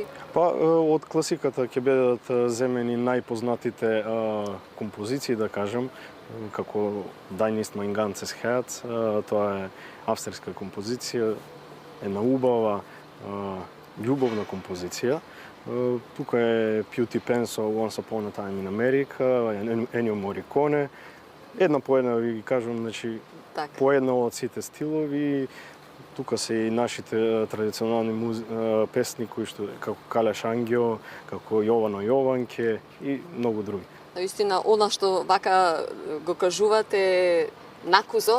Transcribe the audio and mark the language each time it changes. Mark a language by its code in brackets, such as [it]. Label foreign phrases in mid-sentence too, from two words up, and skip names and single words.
[mk] Па, од класиката ќе бидат земени најпознатите композиции, да кажам, како Dein ist mein ganzes Herz, тоа е австрийска композиција, една убава, љубовна композиција. Тука е Pio Penso, Once Upon a Time in America, Ennio Morricone. Една по една ви кажам, значи, така, по една од сите стилови. Тука се и нашите традиционални песни кои што како Калеш Ангио, како Јовано Јованке и многу други. Наистина, она што вака го кажувате накузо,